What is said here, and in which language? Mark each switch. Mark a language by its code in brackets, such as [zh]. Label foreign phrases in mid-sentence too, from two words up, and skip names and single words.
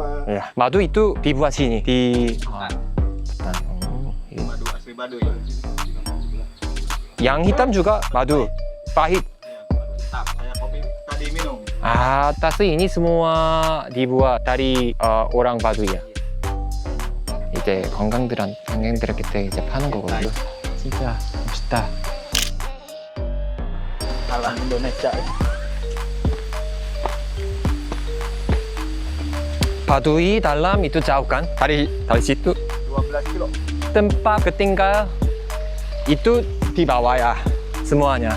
[id] Ya, madu itu dibuat sini di Madu asli Baduy. Yang hitam juga madu pahit. Tak, kayak kopi tadi minum. atas ini semua dibuat dari orang Baduy ya. [ko] 이제 관광객들한테 이제 파는 거거든요. 진짜 멋있다. [id] Alam Indonesia. Baduy dalam itu jauh kan? Dari situ 12 kilo. tempat ketinggal itu di bawah ya semuanya.